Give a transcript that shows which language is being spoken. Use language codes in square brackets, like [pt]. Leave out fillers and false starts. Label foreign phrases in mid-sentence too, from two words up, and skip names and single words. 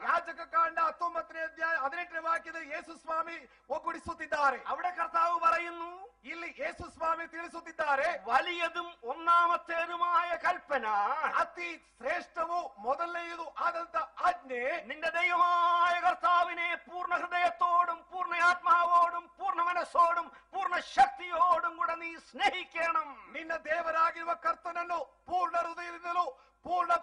[kn] ಯಾಜಕ ಕಾಂಡ 19ನೇ ಅಧ್ಯಾಯ 18ನೇ ವಾಕ್ಯದ ಯೇಸು ಸ್ವಾಮಿ ಒಗ್ಗೂಡಿಸುತ್ತಿದ್ದಾರೆ. [ml] അവിടെ കർത്താവ് പറയുന്നു, [kn] ಇಲ್ಲಿ ಯೇಸು ಸ್ವಾಮಿ ತಿಳಿಸುತ್ತಿದ್ದಾರೆ, [ml] വലിയതും ഒന്നാമത്തേതുമായ കൽപ്പന, [kn] ಅತಿ ಶ್ರೇಷ್ಠವೂ ಮೊದಲನೆಯದು ಆದಂತ ಆಜ್ಞೆ, [ml] നിന്റെ ദൈവമായ കർത്താവിനെ പൂർണ്ണ ഹൃദയത്തോടും പൂർണ്ണ ആത്മാവോടും പൂർണ്ണ മനസ്സോടും പൂർണ്ണ ശക്തിയോടും കൂടെ നീ സ്നേഹിക്കണം. [kn] ನಿನ್ನ ದೇವರಾಗಿರುವ ಕರ್ತನನ್ನು ಪೂರ್ಣ ಹೃದಯದಿಂದಲೂ